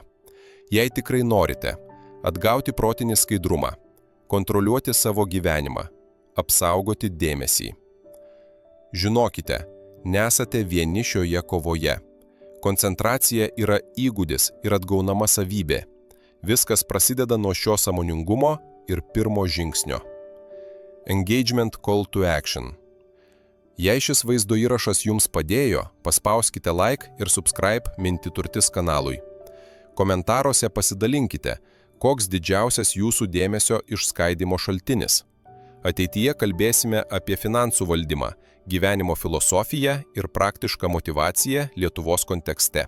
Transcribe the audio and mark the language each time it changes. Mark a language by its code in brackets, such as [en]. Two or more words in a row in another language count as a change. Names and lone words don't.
[lt] Jei tikrai norite atgauti protinį skaidrumą, kontroliuoti savo gyvenimą, apsaugoti dėmesį. Žinokite, nesate vieni šioje kovoje. Koncentracija yra įgūdis ir atgaunama savybė. Viskas prasideda nuo šio sąmoningumo ir pirmo žingsnio. [en] Engagement call to action. [lt] Jei šis vaizdo įrašas jums padėjo, paspauskite like ir subscribe Minti turtis kanalui. Komentaruose pasidalinkite, koks didžiausias jūsų dėmesio išskaidymo šaltinis. Ateityje kalbėsime apie finansų valdymą, gyvenimo filosofiją ir praktišką motyvaciją Lietuvos kontekste.